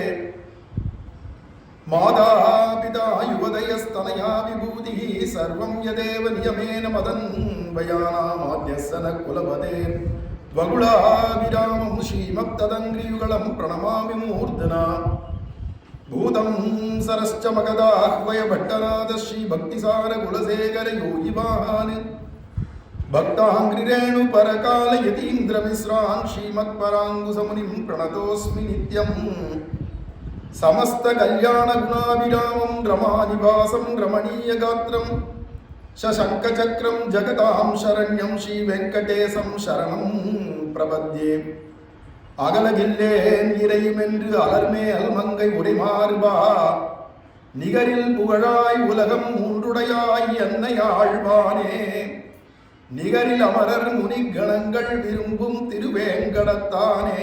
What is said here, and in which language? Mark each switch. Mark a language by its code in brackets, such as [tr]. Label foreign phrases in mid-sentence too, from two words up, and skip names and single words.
[sa] माता पिता युवतयस्तनया विभूतिः सर्वं यदेव नियमेन मदन्वयानामाद्यस्य नः कुलपतेः वकुलाभिरामं श्रीमत्तदङ्घ्रियुगलं प्रणमामि मूर्ध्ना. भूतं सरश्च महदाह्वय भट्टनाथ श्री भक्तिसार कुलशेखर योगिवाहान् भक्ताङ्घ्रिरेणु परकाल यतीन्द्र मिश्रान् श्रीमत् पराङ्कुशमुनिं प्रणतोऽस्मि नित्यम्. समस्त कल्याण गुणाभिरामं रमानिवासं रमणीय गात्रं शशंक चक्रं जगतां शरण्यं श्री वेंकटेशं शरणं प्रपद्ये. [ta] அகலகில்லேன் இறையுமென்று அலர்மேல் மங்கை உடைமார்பா நிகரில் புகழாய் உலகம் மூன்றுடையாய் என்னை ஆழ்வானே. நிகரில் அமரர் முனிகணங்கள் விரும்பும் திருவேங்கடத்தானே.